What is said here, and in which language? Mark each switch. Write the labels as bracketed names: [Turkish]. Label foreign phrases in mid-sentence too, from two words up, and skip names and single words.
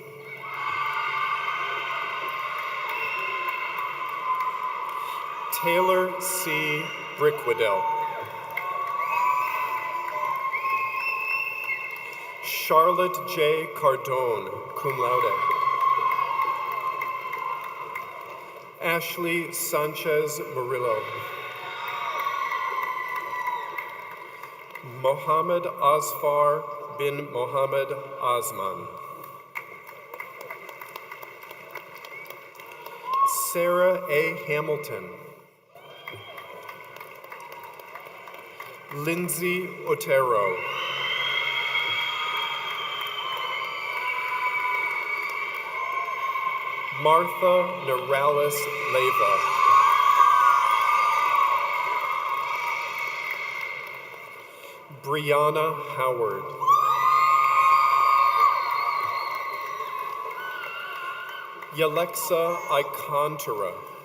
[English] Taylor C. Brickwaddell. Charlotte J. Cardone, [Latin] cum laude. [English] Ashley Sanchez Murillo. Mohammed Asfar bin Mohammed Osman. Sarah A. Hamilton. Lindsay Otero. Martha Norales Leyva. Brianna Howard. Yalexa Icontara.